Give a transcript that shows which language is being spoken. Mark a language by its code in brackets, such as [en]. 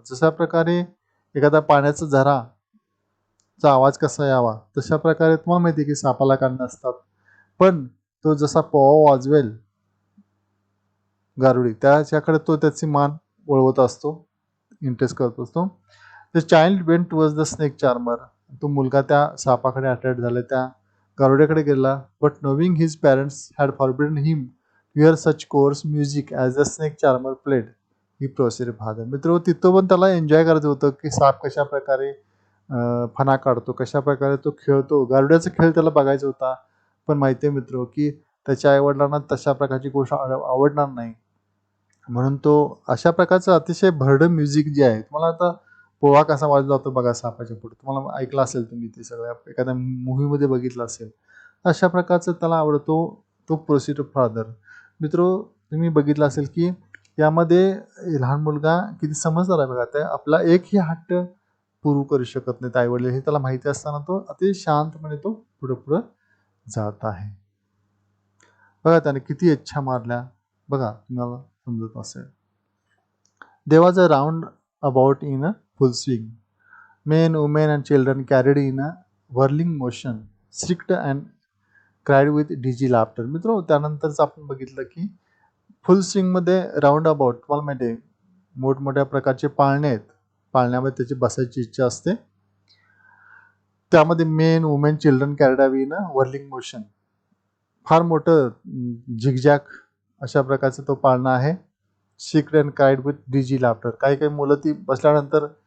[mr] जशा प्रकारे एखादा पाण्याचा झराचा आवाज कसा यावा तशा प्रकारे तुम्हाला माहिती आहे की सापाला काढणं असतात, पण तो जसा पोवा वाजवेल गारुडी त्याच्याकडे तो त्याची मान वळवत असतो, इंटरेस्ट करत असतो. [en] The child went towards the snake charmer. [mr] तो मुलगा त्या सापाकडे अट्रॅक्ट झाला, त्या गारुड्याकडे गेला. [en] But knowing his parents had forbidden him to hear such coarse music as the snake charmer played he proceed further. [mr] मित्र, तिथं पण त्याला एन्जॉय करायचं होतं की साप कशा प्रकारे फणा काढतो, कशा प्रकारे तो खेळतो, गारुड्याचा खेळ त्याला बघायचा होता. पण माहिती आहे मित्र की त्याच्या आईवडिलांना तशा प्रकारची गोष्ट आवडणार नाही, म्हणून तो अशा प्रकारचं अतिशय भरडं म्युझिक जे आहे, तुम्हाला आता पोहा कसा वाजला जातो बघा सापाच्या पुढे, तुम्हाला ऐकलं असेल तुम्ही ते सगळ्या एखाद्या मूव्हीमध्ये बघितलं असेल, अशा प्रकारचं त्याला आवडतो तो [en] Proceed further. [mr] मित्र, तुम्ही बघितलं असेल की यामध्ये लहान मुलगा किती समजदार आहे बघा. ते आपला एकही हट्ट पुरू करू शकत नाही आईवडील, हे त्याला माहिती असताना तो अति शांतपणे तो पुढे पुढे जात आहे. बघा त्याने किती इच्छा मारल्या बघा, तुम्हाला समजत असेल. [en] There was a round about in a full swing. Men, women and children carried in a whirling motion, shrieked and cried with dizzy laughter. [mr] मित्र, त्यानंतरच आपण बघितलं की फुल स्विंग मध्ये राऊंड अबाउट, तुम्हाला माहिती आहे मोठमोठ्या प्रकारचे पाळणे आहेत, पाळण्यामध्ये त्याची बसायची इच्छा असते. त्यामध्ये [en] men, women, children carried away in a whirling motion, [mr] फार मोठं झिगझॅग अशा प्रकारचा तो पाळणा आहे. [en] शिक्ड and cried with digi laughter. [mr] काही काही मुलं ती बसल्यानंतर